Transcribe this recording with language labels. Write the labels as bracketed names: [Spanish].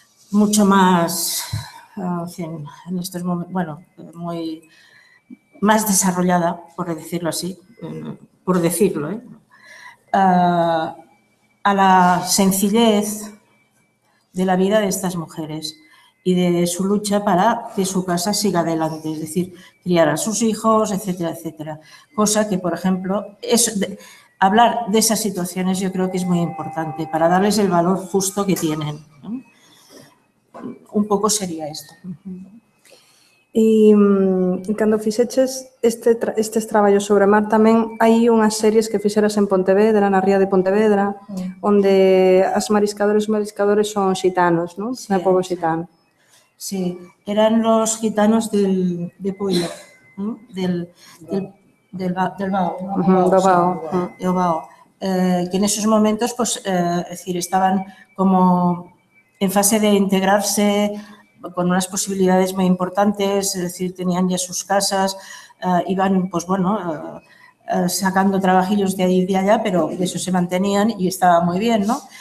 [Spanish] mucho más, en estos momentos, bueno, muy más desarrollada, por decirlo así, por decirlo, a la sencillez de la vida de estas mujeres y de su lucha para que su casa siga adelante, es decir, criar a sus hijos, etcétera, etcétera. Cosa que, por ejemplo, hablar de esas situaciones yo creo que es muy importante para darles el valor justo que tienen, ¿no? [Galician] Un pouco sería isto. E cando fixeches estes traballos sobre mar tamén hai unhas series que fixeras en Pontevedra, na ría de Pontevedra, onde as mariscadores e mariscadores son xitanos, non? Sí, do pobo xitano. [Spanish] Sí, eran los gitanos de Puyo, ¿no? del Bao, ¿no? [Galician] Do Bao. [Spanish] Sí, del Bao. Que en esos momentos, pues, es decir, estaban como en fase de integrarse con unas posibilidades muy importantes, es decir, tenían ya sus casas, iban, pues bueno, sacando trabajillos de allí y de allá, pero de eso se mantenían y estaba muy bien, ¿no?